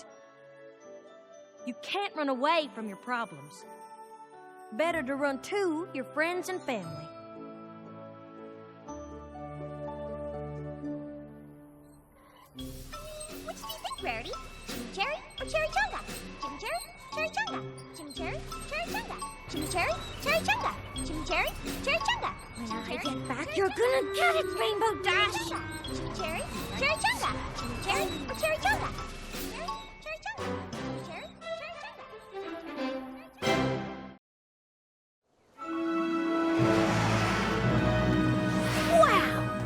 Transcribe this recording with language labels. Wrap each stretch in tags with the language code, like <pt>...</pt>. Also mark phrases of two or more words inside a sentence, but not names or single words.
<en>You can't run away from your problems. Better to run to your friends and family. Which do you think, Rarity? Chimmy Cherry or Cherry Chunga? Chimmy Cherry, Cherry Chunga. Chimmy Cherry, Cherry Chunga. Chimmy Cherry, Cherry Chunga. Chimmy Cherry, Cherry Chunga. When I get back, you're gonna get it, Rainbow Dash! Chimmy Cherry, Cherry Chunga. Chimmy Cherry or Cherry Chunga? Cherry, Cherry Chunga. Chimmy Cherry, Cherry Chunga. Wow!</en>